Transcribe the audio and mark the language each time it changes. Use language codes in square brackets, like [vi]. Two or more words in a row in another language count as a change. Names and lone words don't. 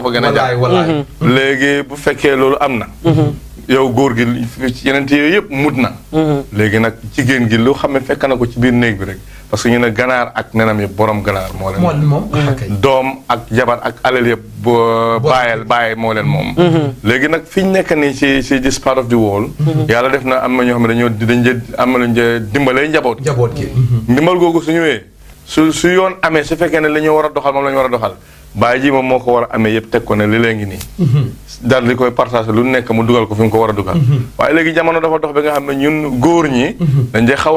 [wo] fa gën a jàpp léegi bu fekkee loolu am na yow góor gi yeneen yooyu yëpp mut na léegi nag jigéen gi lu xam ne fekk na ko ci biir néeg bi rek [fr] parce que [wo] ñu ne ganaar ak nenam yëpp borom ganaar moo leen moom doom ak jabar ak alal yëpp bàyyi moo leen moom léegi nag fi ñu nekk nii ci [en] this part of the world [wo] yàlla def na am na ñoo xam ne am na luñ dimbalee njaboot gi ndimbal googu su ñëwee su yoon amee su fekkee ne la ñu war a doxal moom la ñu war a doxal bàyyi ji moom moo ko war a amee yëpp teg ko ne li lee ngi nii daal di koy partager lu nekk mu dugal ko fi mu ko war a dugal waaye léegi jamono dafa dox ba nga xam ne ñun góor ñi dañ dee xaw a